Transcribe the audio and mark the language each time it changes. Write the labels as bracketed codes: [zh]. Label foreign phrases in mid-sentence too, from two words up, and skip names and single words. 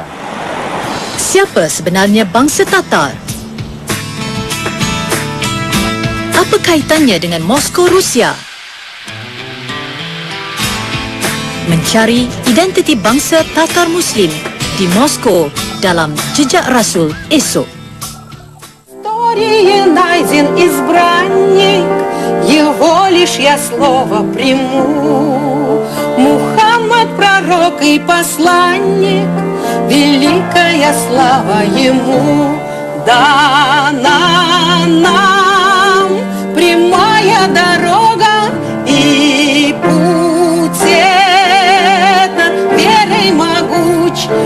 [ms] Siapa sebenarnya bangsa Tatar? Apa kaitannya dengan Moskow, Rusia? Mencari identiti bangsa Tatar Muslim di Moskow dalam Jejak Rasul esok. [ru] Найден избранник, его лишь я слово приму. Мухаммад, пророк и посланник, великая слава ему. Дана нам прямая дорога и путь этот верой могуч.